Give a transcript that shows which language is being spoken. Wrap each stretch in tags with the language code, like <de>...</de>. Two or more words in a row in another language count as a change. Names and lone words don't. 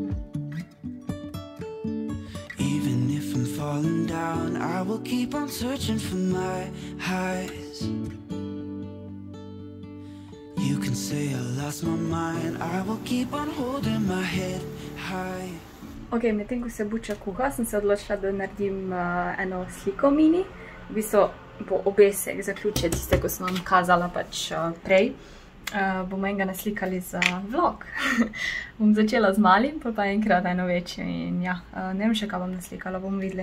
<en>Even if I'm falling down, I will keep on searching for my highs. You can say I lost my mind, I will keep on holding my head high.</en> <sl>Ok, medtem ko se buča kuha, sem se odločila, da naredim eno sliko mini. V bistvu bo obesek zaključje tiste, ko sem vam kazala pač prej. Bomo enega naslikali za vlog. Bom začela z malim, pa enkrat eno večjo in ja, ne vem še, kaj bom naslikala, bomo videli.</sl>